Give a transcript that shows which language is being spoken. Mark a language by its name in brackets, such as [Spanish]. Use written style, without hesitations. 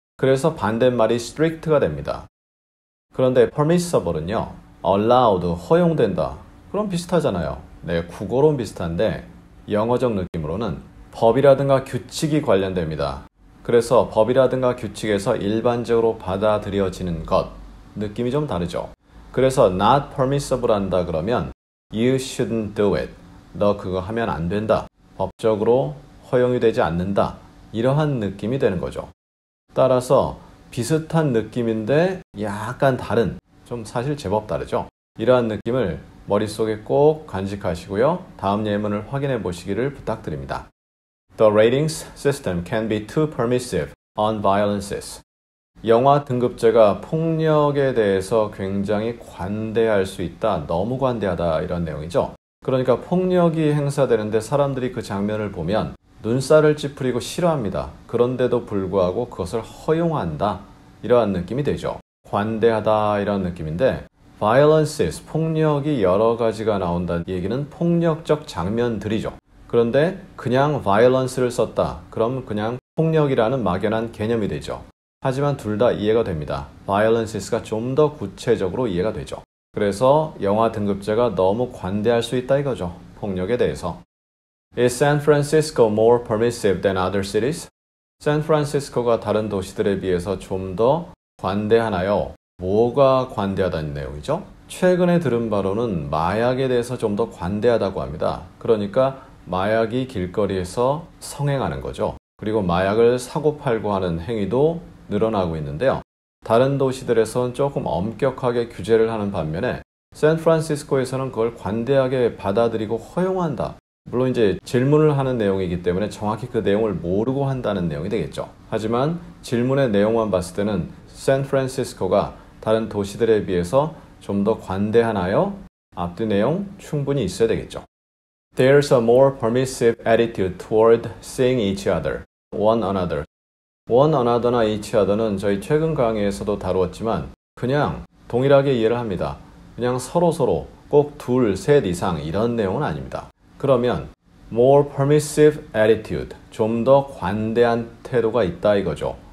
[Korean] 그래서 반대말이 strict가 됩니다. 그런데 permissible은요, allowed, 허용된다. 그럼 비슷하잖아요. 네, 국어로는 비슷한데 영어적 느낌으로는 법이라든가 규칙이 관련됩니다. 그래서 법이라든가 규칙에서 일반적으로 받아들여지는 것, 느낌이 좀 다르죠. 그래서 not permissible 한다 그러면 [English] you shouldn't do it. [Korean] 너 그거 하면 안 된다. 법적으로 허용이 되지 않는다. 이러한 느낌이 되는 거죠. 따라서 비슷한 느낌인데 약간 다른, 좀 사실 제법 다르죠. 이러한 느낌을 머릿속에 꼭 간직하시고요. 다음 예문을 확인해 보시기를 부탁드립니다. [English] The ratings system can be too permissive on violences. [Korean] 영화 등급제가 폭력에 대해서 굉장히 관대할 수 있다. 너무 관대하다 이런 내용이죠. 그러니까 폭력이 행사되는데 사람들이 그 장면을 보면 눈살을 찌푸리고 싫어합니다. 그런데도 불구하고 그것을 허용한다. 이러한 느낌이 되죠. 관대하다 이런 느낌인데 violences, 폭력이 여러 가지가 나온다는 얘기는 폭력적 장면들이죠. 그런데 그냥 violence를 썼다. 그럼 그냥 폭력이라는 막연한 개념이 되죠. 하지만 둘 다 이해가 됩니다. violences가 좀 더 구체적으로 이해가 되죠. 그래서 영화 등급제가 너무 관대할 수 있다 이거죠. 폭력에 대해서. [English] Is San Francisco more permissive than other cities? [Korean] 샌프란시스코가 다른 도시들에 비해서 좀 더 관대하나요? 뭐가 관대하다는 내용이죠? 최근에 들은 바로는 마약에 대해서 좀 더 관대하다고 합니다. 그러니까 마약이 길거리에서 성행하는 거죠. 그리고 마약을 사고 팔고 하는 행위도 늘어나고 있는데요. 다른 도시들에서는 조금 엄격하게 규제를 하는 반면에 샌프란시스코에서는 그걸 관대하게 받아들이고 허용한다. 물론 이제 질문을 하는 내용이기 때문에 정확히 그 내용을 모르고 한다는 내용이 되겠죠. 하지만 질문의 내용만 봤을 때는 샌프란시스코가 다른 도시들에 비해서 좀 더 관대하나요? 앞뒤 내용 충분히 있어야 되겠죠. [English] There's a more permissive attitude toward seeing each other, one another. [Korean] one another나 each other는 저희 최근 강의에서도 다루었지만 그냥 동일하게 이해를 합니다. 그냥 서로 꼭 둘, 셋 이상 이런 내용은 아닙니다. 그러면 more permissive attitude, 좀 더 관대한 태도가 있다 이거죠.